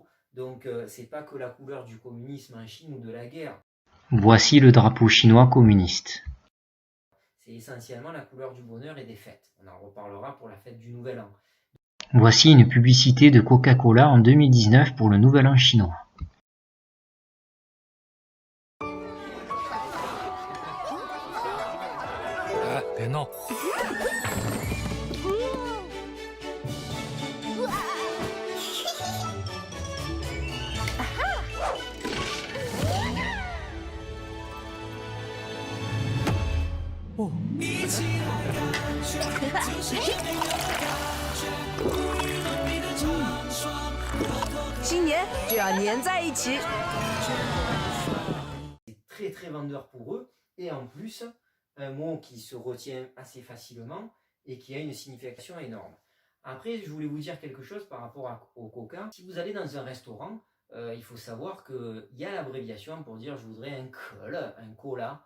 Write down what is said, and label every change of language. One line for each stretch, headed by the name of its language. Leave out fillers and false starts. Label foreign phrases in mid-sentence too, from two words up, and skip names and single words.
French: Donc c'est pas que la couleur du communisme en Chine ou de la guerre. Voici le drapeau chinois communiste. C'est essentiellement la couleur du bonheur et des fêtes. On en reparlera pour la fête du Nouvel An. Voici une publicité de Coca-Cola en 2019 pour le Nouvel An chinois.
Chinese: Ah, 别闹！哦，新年就要黏在一起。
French: C'est très très vendeur pour eux, et en plus, un mot qui se retient assez facilement et qui a une signification énorme. Après, je voulais vous dire quelque chose par rapport au coca. Si vous allez dans un restaurant, il faut savoir qu'il y a l'abréviation pour dire je voudrais un cola.